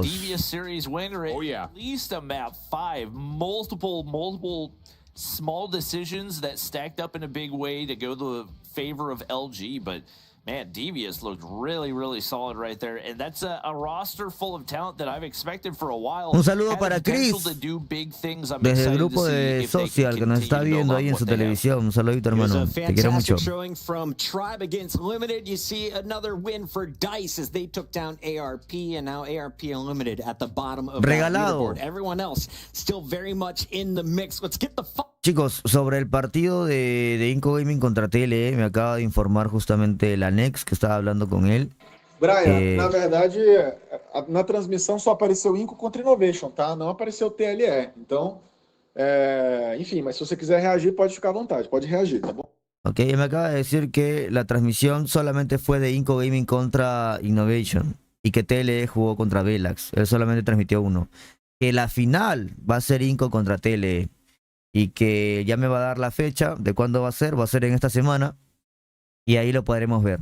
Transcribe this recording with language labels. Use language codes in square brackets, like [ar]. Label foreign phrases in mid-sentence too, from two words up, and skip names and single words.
[en] Devious series winner at least a map 5. Multiple small decisions that stacked up in a big way to go the favor of LG, but man, Devious looked really, really solid right there. And that's a roster full of talent that I've expected for a while. [es] Un saludo para Chris, desde el grupo de Social, que nos está viendo ahí en su televisión. Un saludito, hermano. Te quiero mucho. [en] Showing from Tribe against Limited. You see another win for Dice as they took down ARP, and now ARP and Limited at the bottom of the leaderboard. Everyone else still very much in the mix. Let's get the [es] Chicos, sobre el partido de Inco Gaming contra TLE, me acaba de informar justamente la Nex, que estaba hablando con él. Brian, [pt] na verdade, na transmissão só apareceu Inco contra Innovation, tá? Não apareceu TLE. Então, enfim, mas se você quiser reagir, pode ficar à vontade, pode reagir, tá bom? [es] Ok, me acaba de decir que la transmisión solamente fue de Inco Gaming contra Innovation y que TLE jugó contra Velax. Él solamente transmitió uno. Que la final va a ser Inco contra TLE. Y que ya me va a dar la fecha de cuándo va a ser en esta semana, y ahí lo podremos ver.